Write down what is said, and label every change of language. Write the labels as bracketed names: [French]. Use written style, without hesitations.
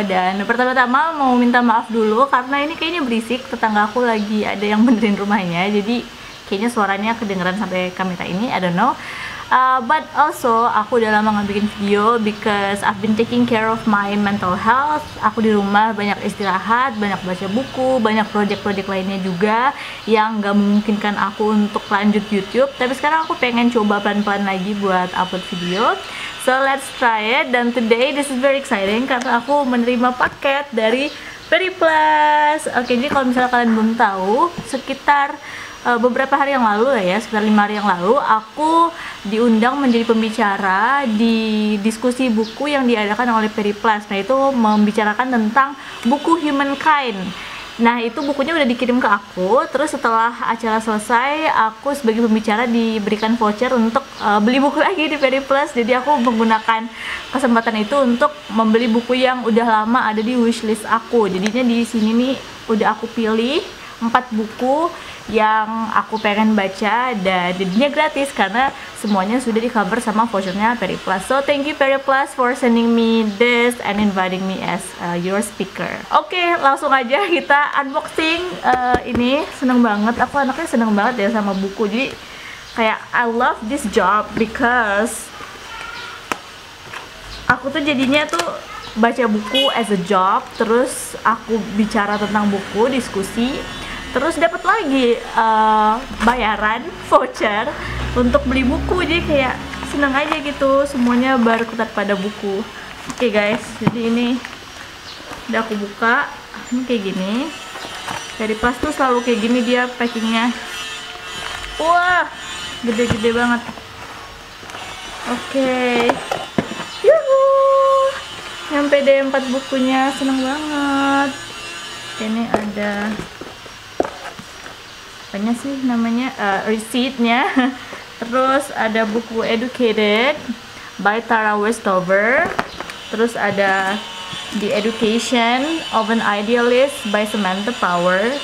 [Indonesian] Dan pertama-tama mau minta maaf dulu karena ini kayaknya berisik. Tetangga aku lagi ada yang benerin rumahnya, jadi kayaknya suaranya kedengeran sampai kamera ini, [English] I don't know. But also [Indonesian] aku udah lama nggak bikin video [English] because I've been taking care of my mental health. [Indonesian] Aku di rumah banyak istirahat, banyak baca buku, banyak project-project lainnya juga yang nggak memungkinkan aku untuk lanjut YouTube. Tapi sekarang aku pengen coba pelan-pelan lagi buat upload video. [English] So let's try it. Dan today this is very exciting [Indonesian] karena aku menerima paket dari Periplus. Oke, jadi kalau misalnya kalian belum tahu, sekitar beberapa hari yang lalu lah ya, sekitar 5 hari yang lalu, aku diundang menjadi pembicara di diskusi buku yang diadakan oleh Periplus. Nah, itu membicarakan tentang buku Humankind. Nah, itu bukunya udah dikirim ke aku. Terus setelah acara selesai, aku sebagai pembicara diberikan voucher untuk beli buku lagi di Periplus. Jadi aku menggunakan kesempatan itu untuk membeli buku yang udah lama ada di wishlist aku. Jadinya di sini nih udah aku pilih 4 buku yang aku pengen baca dan jadinya gratis karena semuanya sudah di cover sama vouchernya Periplus. [English] So thank you Periplus for sending me this and inviting me as your speaker. [Indonesian] Oke, langsung aja kita unboxing. Ini seneng banget, aku anaknya seneng banget ya sama buku. Jadi kayak [English] I love this job because [Indonesian] aku tuh jadinya tuh baca buku [English] as a job, [Indonesian] terus aku bicara tentang buku, diskusi, terus dapat lagi bayaran voucher untuk beli buku. Jadi kayak seneng aja gitu, semuanya berkutat pada buku. Oke guys, jadi ini udah aku buka. Ini kayak gini. Periplus tuh selalu kayak gini dia packingnya. Wah, gede-gede banget. Oke, yuhu, nyampe deh 4 bukunya, seneng banget. Ini ada apanya sih namanya, receipt-nya. Terus ada buku Educated by Tara Westover. Terus ada The Education of an Idealist by Samantha Power.